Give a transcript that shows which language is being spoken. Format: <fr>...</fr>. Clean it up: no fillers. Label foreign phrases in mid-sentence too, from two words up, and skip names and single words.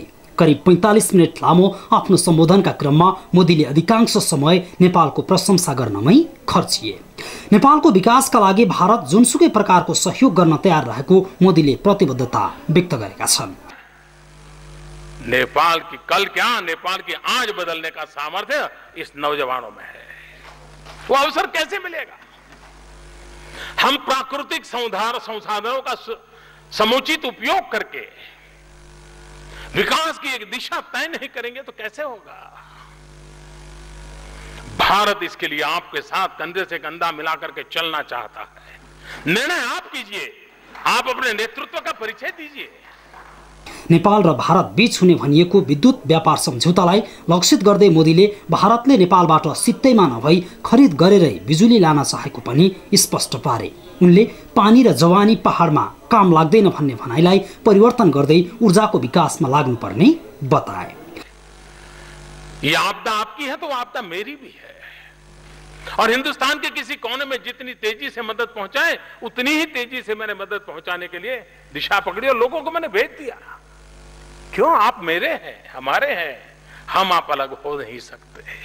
<ne>करिब 45 मिनट लामो आफ्नो सम्बोधनका क्रममा मोदीले अधिकांश समय नेपालको प्रशंसा गर्नमै खर्चिए। नेपालको विकासका लागि भारत जुनसुकै प्रकारको सहयोग गर्न तयार रहेको मोदीले प्रतिबद्धता व्यक्त गरेका छन्।</ne> <hi>नेपाल की कल क्या, नेपाल की आज बदलने का सामर्थ्य इस नौजवानों में है। वो अवसर कैसे मिलेगा? हम प्राकृतिक संसाधनों का समुचित उपयोग करके विकास की एक दिशा तय नहीं करेंगे तो कैसे होगा? भारत इसके लिए आपके साथ कंधे से कंधा मिलाकर के चलना चाहता है। निर्णय आप कीजिए, आप अपने नेतृत्व का परिचय दीजिए।</hi> <ne>नेपाल र भारत बीच हुने भनिएको विद्युत व्यापार सम्झौतालाई लक्षित गर्दै मोदीले भारतले नेपालबाट सित्तैमा नभई खरिद गरेरै बिजुली लान चाहेको पनि स्पष्ट पारे। उनले पानी र जवानी पहाडमा काम लाग्दैन भन्ने भनाइलाई परिवर्तन गर्दै ऊर्जाको विकासमा लाग्नुपर्ने बताए।</ne> <hi>ये आपदा आपकी है तो आपदा मेरी भी है, और हिंदुस्तान के किसी कोने में जितनी तेजी से मदद पहुंचाए उतनी ही तेजी से मैंने मदद पहुंचाने के लिए दिशा पकड़ी और लोगों को मैंने भेज दिया। क्यों? आप मेरे हैं, हमारे हैं, हम आप अलग हो नहीं सकते।</hi>